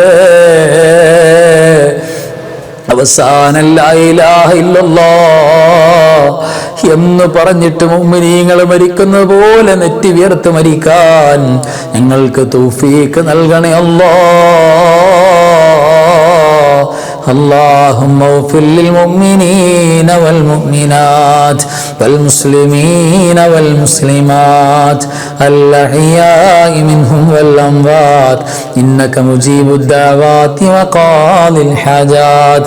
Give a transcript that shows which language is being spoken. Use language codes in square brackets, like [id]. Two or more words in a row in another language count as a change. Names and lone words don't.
[ml] അവസാനം [ar] لا إله إلا الله [ml] എന്ന് പറഞ്ഞിട്ട് മുഅ്മിനീങ്ങൾ മരിക്കുന്നത് പോലെ നെറ്റി വിയർത്ത് മരിക്കാൻ ഞങ്ങൾക്ക് തൗഫീഖ് നൽകണേ അല്ലാഹ്. [ar] اللهم اغفر للمؤمنين والمؤمنات والمسلمين والمسلمات الأحياء منهم والأموات إنك مجيب الدعوات وقاضي الحاجات.